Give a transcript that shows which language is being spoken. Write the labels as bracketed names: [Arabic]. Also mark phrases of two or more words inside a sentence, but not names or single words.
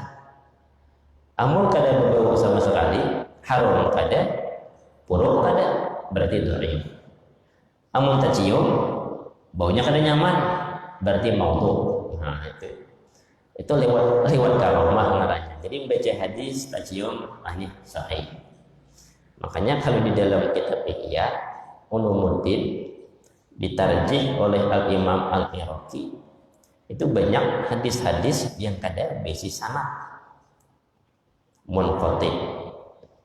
[Banjar] Amun kada berbau sama sekali, harum kada, buruk kada, berarti dhaif. Amun tercium, baunya kada nyaman, berarti maudhu. [Indonesian] Nah itu lewat karomah ngaranya. Jadi membaca hadis tercium, ini sahih. Makanya kalau di dalam kitab Ihya Ulumuddin ditarjih oleh Al-Imam Al-Iraqi, itu banyak hadis-hadis yang kada besi sanad munqati.